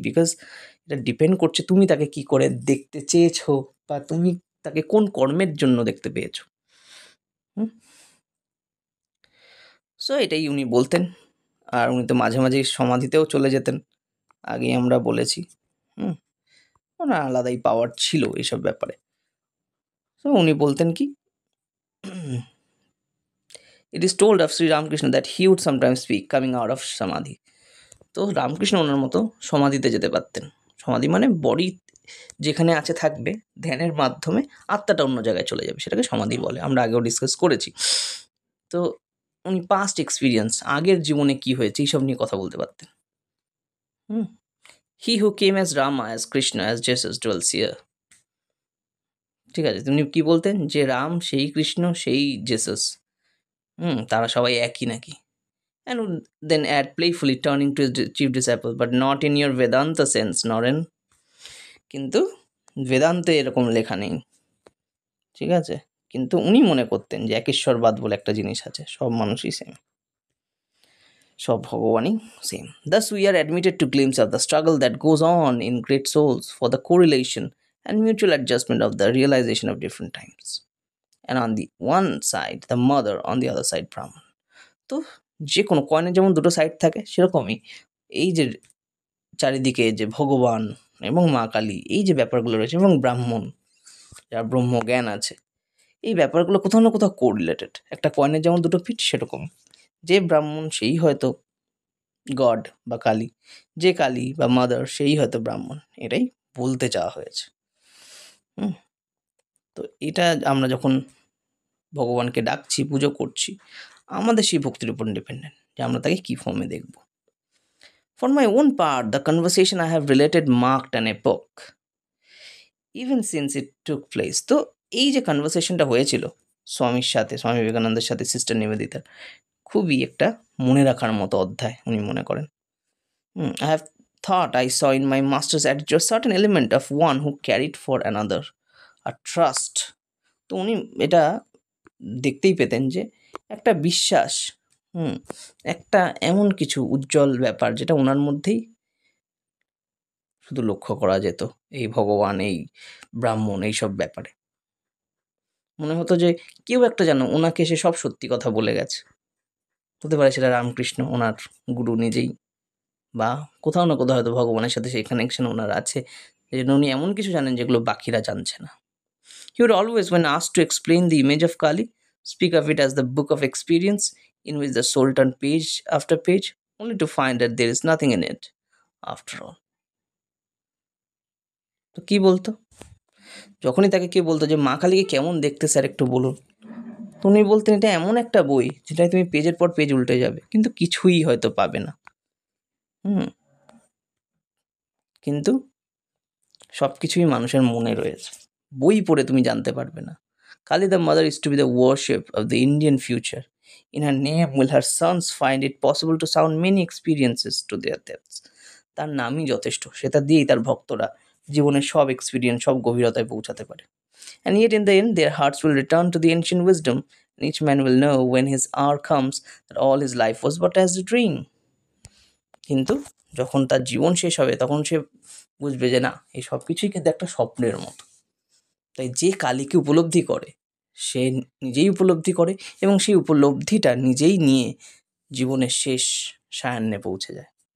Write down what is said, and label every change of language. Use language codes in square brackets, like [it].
[bn] Because এটা depend করছে তুমি তাকে কি করে দেখতে চেয়েছো বা তুমি তাকে কোন কর্মের জন্য দেখতে পেয়েছো। সো এটাই উনি বলতেন। আর উনি তো মাঝে মাঝেই সমাধিতেও চলে যেতেন, আগেই আমরা বলেছি। ওনার আলাদাই পাওয়ার ছিল এইসব ব্যাপারে। তো উনি বলতেন কি, [en] it is told of Sri Ramakrishna that he would sometimes speak coming out of samadhi. [bn] তো রামকৃষ্ণ ওনার মতো সমাধিতে যেতে পারতেন। সমাধি মানে বডি যেখানে আছে থাকবে, ধ্যানের মাধ্যমে আত্মাটা অন্য জায়গায় চলে যাবে, সেটাকে সমাধি বলে। আমরা আগেও ডিসকাস করেছি। তো উনি পাস্ট এক্সপিরিয়েন্স, আগের জীবনে কি হয়েছে এইসব নিয়ে কথা বলতে পারতেন। [en] He who came as Rama, as Krishna, as Jesus dwells here. [bn] ঠিক আছে, তিনি কি বলতেন যে রাম সেই কৃষ্ণ সেই জেসাস, তারা সবাই একই নাকি। [en] And would then add playfully, turning to his chief disciple, but not in your Vedanta sense, Naren. [bn] কিন্তু বেদান্তে এরকম লেখা নেই, ঠিক আছে। কিন্তু উনি মনে করতেন যে একেশ্বরবাদ বলে একটা জিনিস আছে, সব মানুষই সেম, সব ভগবানই same. [en] Thus we are admitted to glimpse of the struggle that goes on in great souls for the correlation and mutual adjustment of the realization of different times. And on the one side, the mother, on the other side, Brahman. [bn] তো যে কোনো কয়েনের যেমন দুটো side থাকে, সেরকমই এই যে চারিদিকে যে ভগবান এবং মা কালী, এই যে ব্যাপারগুলো রয়েছে, এবং ব্রাহ্মণ যার ব্রহ্মজ্ঞান আছে, এই ব্যাপারগুলো কোথাও না কোথাও কোরিলেটেড। একটা কয়েনের যেমন দুটো পিঠ, সেরকম যে ব্রাহ্মণ সেই হয়তো গড বা কালী, যে কালী বা মাদার সেই হয়তো ব্রাহ্মণ, এটাই বলতে চাওয়া হয়েছে। হুম তো এটা আমরা যখন ভগবানকে ডাকছি, পুজো করছি, আমাদের সেই ভক্তির উপর ডিপেন্ডেন্ট যে আমরা তাকে কী ফর্মে দেখব। [en] For my own part, the conversation I have related marked an epoch, even since it took place. [bn] তো এই যে কনভারসেশনটা হয়েছিল স্বামীর সাথে, স্বামী বিবেকানন্দের সাথে সিস্টার নিবেদিতার, খুবই একটা মনে রাখার মতো অধ্যায় উনি মনে করেন। [en] I have thought I saw in my master's attitude a certain element of one who carried for another a trust. [bn] তো উনি এটা দেখতেই পেতেন যে একটা বিশ্বাস, একটা এমন কিছু উজ্জ্বল ব্যাপার যেটা ওনার মধ্যেই শুধু লক্ষ্য করা যেত, এই ভগবান, এই ব্রাহ্মণ, এইসব ব্যাপারে মনে হতো যে কেউ একটা যেন ওনাকে সে সব সত্যি কথা বলে গেছে। হতে পারে সেটা রামকৃষ্ণ, ওনার গুরু নিজেই, বা কোথাও না কোথাও হয়তো ভগবানের সাথে সেই কানেকশন ওনার আছে, এই জন্য উনি এমন কিছু জানেন যেগুলো বাকিরা জানছে না। [en] He would always, when asked to explain the image of Kali, speak of it as the book of experience in which the soul turned page after page, only to find that there is nothing in it after all. [bn] তো কি বলতো, যখনই তাকে কেউ বলতো যে মা কালীকে কেমন দেখতে স্যার একটু বলুন, তো উনি বলতেন এটা এমন একটা বই যেটায় তুমি পেজের পর পেজ উল্টে যাবে কিন্তু কিছুই হয়তো পাবে না। কিন্তু সব কিছুই মানুষের মনে রয়েছে, বই পড়ে তুমি জানতে পারবে না। [en] Kali the mother is to be the worship of the Indian future. In her name will her sons find it possible to sound many experiences to their depths. [bn] তার নামই যথেষ্ট, সেটা দিয়েই তার ভক্তরা জীবনের সব এক্সপিরিয়েন্স, সব গভীরতায় পৌঁছাতে পারে। [en] And yet in the end their hearts will return to the ancient wisdom, and each man will know when his hour comes that all his life was but as a dream. [bn] কিন্তু যখন তার জীবন শেষ হবে তখন সে বুঝবে যে না, এই সব কিছুই কিন্তু একটা স্বপ্নের মতো। তাই যে কালীকে উপলব্ধি করে সে নিজেই উপলব্ধি করে, এবং সেই উপলব্ধিটা নিজেই নিয়ে জীবনের শেষ সায়ান্নে পৌঁছে যায়।